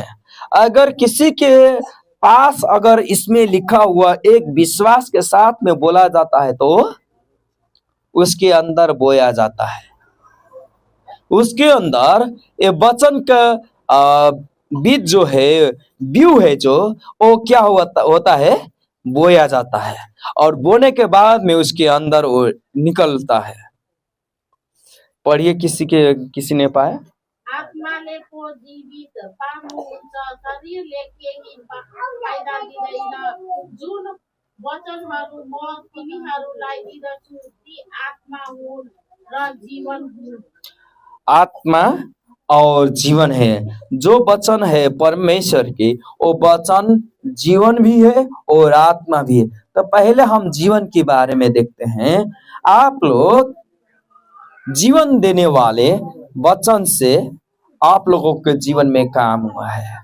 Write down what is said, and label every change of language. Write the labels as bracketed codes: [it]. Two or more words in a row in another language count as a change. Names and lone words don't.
[hi] अगर किसी के पास अगर इसमें लिखा हुआ एक विश्वास के साथ में बोला जाता है तो उसके अंदर बोया जाता है, उसके अंदर ये वचन का बीज जो है, व्यू है, जो वो क्या होता है? बोया जाता है। और बोने के बाद में उसके अंदर वो निकलता है। पढ़िए, किसी ने पाया? [ne] आत्माले को जीवित पार्नुहुन्छ, शरीरले केही फाइदा दिँदैन। जुन वचनहरू म तिमीहरूलाई दिँदछु ती आत्मा हुन् र जीवन हुन्। [hi] आत्मा और जीवन है। जो वचन है परमेश्वर की, वो वचन जीवन भी है और आत्मा भी है। तो पहले हम जीवन के बारे में देखते हैं। आप लोग जीवन देने वाले वचन से आप लोगों के जीवन में काम हुआ है।